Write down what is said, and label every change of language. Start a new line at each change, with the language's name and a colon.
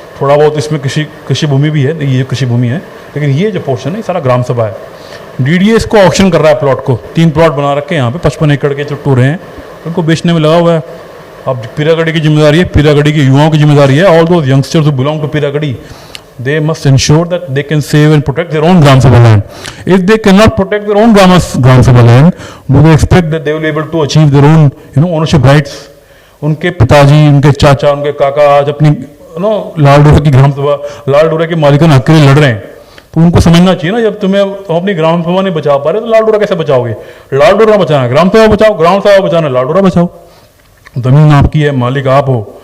Hindi: थोड़ा बहुत इसमें कृषि भूमि भी है, ये कृषि भूमि है, लेकिन ये जो पोर्शन है ये सारा ग्राम सभा है। DDA इसको ऑक्शन कर रहा है प्लॉट को, 3 प्लॉट बना रखे हैं यहाँ पे, 55 एकड़ के जो टूरे हैं उनको बेचने में लगा हुआ है। अब पीरागढ़ी की जिम्मेदारी है,
English: पीरागढ़ी के युवाओं की जिम्मेदारी है, all those youngsters who belong to Piragarhi, they must ensure that they can save and protect their own Gram Sabha land. If they cannot protect their own Gram Sabha land, do they expect that they will be able to achieve their own, ownership rights?
Hindi: उनके पिताजी, उनके चाचा, उनके काका आज अपनी लाल डोरा की ग्राम सभा, लाल डोरा के मालिकाना हक के लिए लड़ रहे हैं, तो उनको समझना चाहिए ना, जब तुम अपनी ग्राम सभा नहीं बचा पा रहे तो लाल डोरा कैसे बचाओगे। लाल डोरा बचाना, ग्राम सभा बचाओ, ग्राम सभा बचाना, लाल डोरा बचाओ। जमीन आपकी है, मालिक आप हो।